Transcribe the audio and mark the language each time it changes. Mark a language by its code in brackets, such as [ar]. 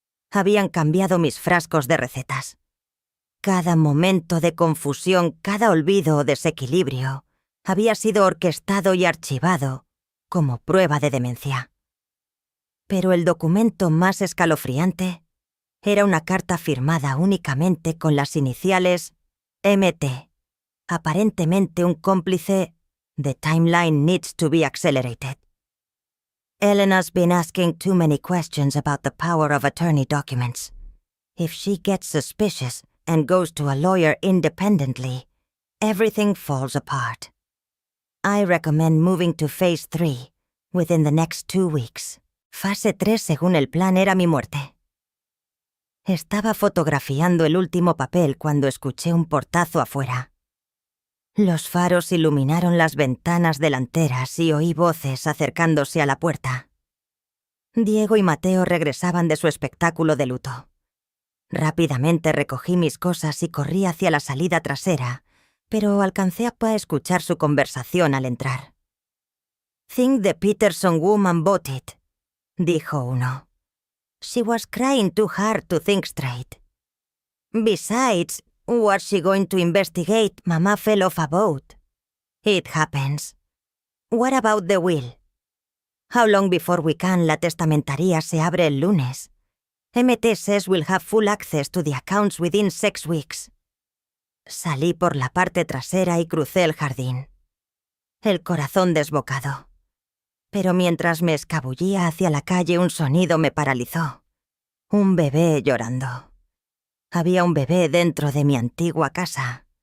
[es] Habían cambiado mis frascos de recetas. Cada momento de confusión, cada olvido o desequilibrio había sido orquestado y archivado como prueba de demencia. Pero el documento más escalofriante era una carta firmada únicamente con las iniciales MT, aparentemente un cómplice. [en] The timeline needs to be accelerated. Elena's been asking too many questions about the power of attorney documents. If she gets suspicious and goes to a lawyer independently, everything falls apart. I recommend moving to Phase 3 within the next 2 weeks. [es] Fase 3, según el plan, era mi muerte. Estaba fotografiando el último papel cuando escuché un portazo afuera. Los faros iluminaron las ventanas delanteras y oí voces acercándose a la puerta. Diego y Mateo regresaban de su espectáculo de luto. Rápidamente recogí mis cosas y corrí hacia la salida trasera, pero alcancé a escuchar su conversación al entrar. [en] "Think the Peterson woman bought it", [es] dijo uno. [en] "She was crying too hard to think straight. Besides, was she going to investigate Mama fell off a boat? It happens. What about the will? How long before we can? [es] La testamentaría se abre el lunes. [en] MT says we'll have full access to the accounts within 6 weeks. [es] Salí por la parte trasera y crucé el jardín. El corazón desbocado. Pero mientras me escabullía hacia la calle, un sonido me paralizó. Un bebé llorando. Había un bebé dentro de mi antigua casa.